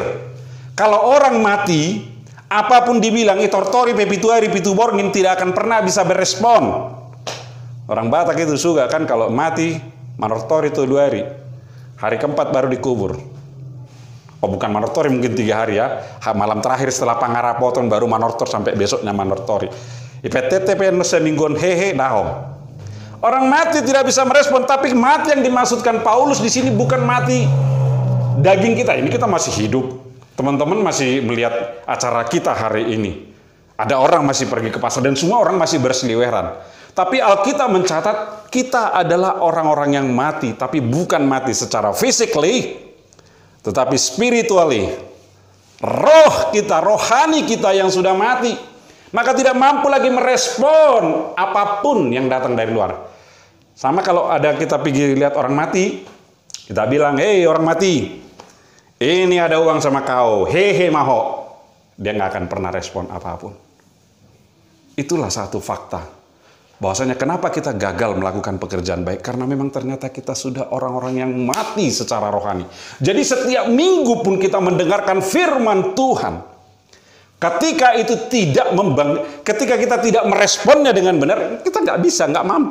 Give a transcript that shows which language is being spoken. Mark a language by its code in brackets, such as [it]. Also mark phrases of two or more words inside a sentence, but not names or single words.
[id] Kalau orang mati, apapun dibilang, [bbc] itortori pepituari pituborngin [id] tidak akan pernah bisa berespon. Orang Batak itu suka kan kalau mati, manortori itu 2 hari. Hari keempat baru dikubur. Oh bukan manortori mungkin 3 hari ya. Malam terakhir setelah pangarapoton baru manortor sampai besoknya manortori. IPTTP semingguan hehe dahom. Orang mati tidak bisa merespon, tapi mati yang dimaksudkan Paulus di sini bukan mati daging kita. Ini kita masih hidup. Teman-teman masih melihat acara kita hari ini. Ada orang masih pergi ke pasar dan semua orang masih berseliweran. Tapi Alkitab mencatat kita adalah orang-orang yang mati, tapi bukan mati secara physically, tetapi spiritually. Roh kita, rohani kita yang sudah mati, maka tidak mampu lagi merespon apapun yang datang dari luar. Sama kalau ada kita pergi lihat orang mati, kita bilang, hei orang mati, ini ada uang sama kau, [bbc] hehe maho. [id] dia nggak akan pernah respon apapun. Itulah satu fakta. Bahwasanya kenapa kita gagal melakukan pekerjaan baik? Karena memang ternyata kita sudah orang-orang yang mati secara rohani. Jadi setiap minggu pun kita mendengarkan firman Tuhan. Ketika kita tidak meresponnya dengan benar, kita nggak bisa, nggak mampu.